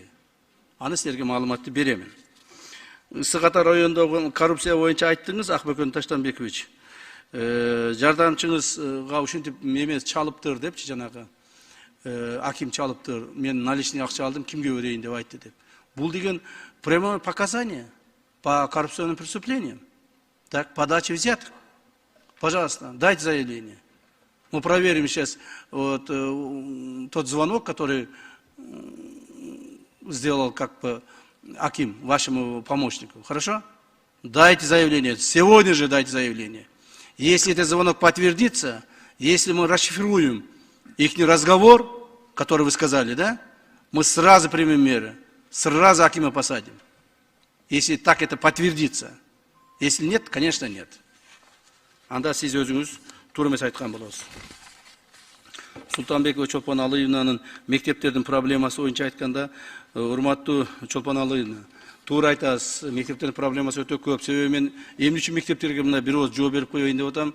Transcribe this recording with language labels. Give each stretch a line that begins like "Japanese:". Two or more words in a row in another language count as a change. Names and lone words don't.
Kyrgyz: Аны силерге маалыматты беремин. Ысык-Ата районундагы коррупция боюнча айттыңыз, Акбөкөн Таштанбекович. Жардамчыңызга ушинтип эмес чалыптыр депчи, жанагы аким чалыптыр. Мен наличный акча алдым, кимге берейин деп айтты деп. Бул деген
Russian: прямое показание по коррупционным преступлениям. Так, подача взяток. Пожалуйста, дайте заявление. Мы проверим сейчас вот, тот звонок, который сделал как бы аким, вашему помощнику. Хорошо? Дайте заявление. Сегодня же дайте заявление. Если этот звонок подтвердится, если мы расшифруем их разговор, который вы сказали, да, мы сразу примем меры. Сразу акима посадим. Если так это подтвердится. Если нет, конечно, нет.
Kyrgyz: Анда сиз өзүңүз туура эмес айткан болосуз. Султанбекова Чолпон Алыевнанын мектептердин проблемасы боюнча айтканда, урматтуу Чолпон Алыевна, туура айтасыз, мектептердин проблемасы өтө көп. Себеби мен эмне үчүн мектептерге мына бир ооз жооп берип коеюн деп атам.